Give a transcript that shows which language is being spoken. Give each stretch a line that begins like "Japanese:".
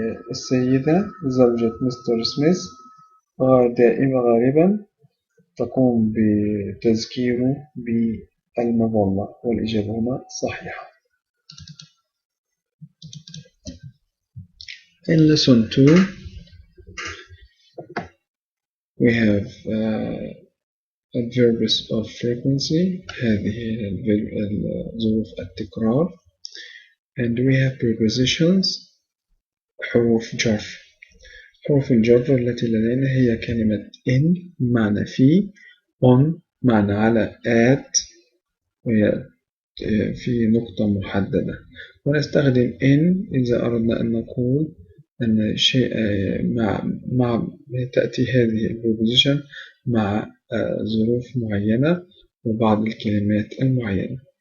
Arabic: السيدة زوجة مستر سميث دائما غالبا تقوم بتذكيره بالمظلة والإجابة هنا صحيحة.
English: In lesson 2 we have adverbs of frequency.
Arabic: هذه ظروف التكرار.
English: And we have prepositions.
Arabic: حروف جر. حروف الجر التي لدينا هي كلمة in معنى في، on معنى على، at وهي في نقطة محددة. ونستخدم in إذا أردنا أن نقول أن شيء مع تأتي هذه البروبوزيشن مع ظروف معينة وبعض الكلمات المعينة.